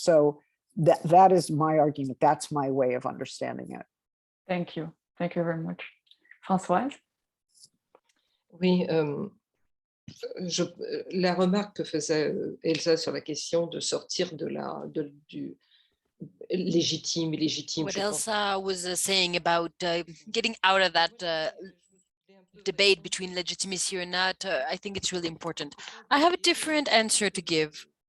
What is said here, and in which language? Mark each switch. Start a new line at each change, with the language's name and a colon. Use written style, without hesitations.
English: So that is my argument. That's my way of understanding it. Thank you. Thank you very much. Françoise?
French: Oui, la remarque que faisait Elsa sur la question de sortir du légitime, illégitime.
English: What Elsa was saying about getting out of that debate between legitimacy or not, I think it's really important. I have a different answer to give.